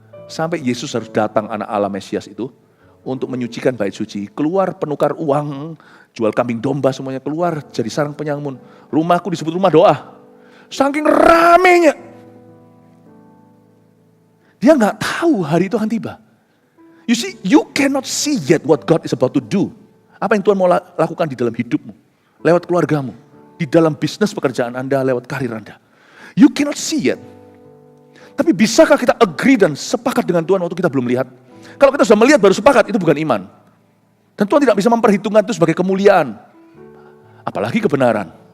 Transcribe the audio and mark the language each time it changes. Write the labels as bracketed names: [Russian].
[Indonesian] Sampai Yesus harus datang, anak Allah Mesias itu, untuk menyucikan bait suci. Keluar penukar uang, jual kambing domba semuanya keluar, jadi sarang penyamun. Rumahku disebut rumah doa. Saking ramainya. Dia nggak tahu hari itu akan tiba. [English] You see, you cannot see yet what God is about to do. [Indonesian] Apa yang Tuhan mau lakukan di dalam hidupmu, lewat keluargamu, di dalam bisnis pekerjaan Anda, lewat karir Anda. [English] You cannot see yet. [Indonesian] Tapi bisakah kita agree dan sepakat dengan Tuhan waktu kita belum lihat? Kalau kita sudah melihat baru sepakat, itu bukan iman. Dan Tuhan tidak bisa memperhitungkan itu sebagai kemuliaan. Apalagi kebenaran.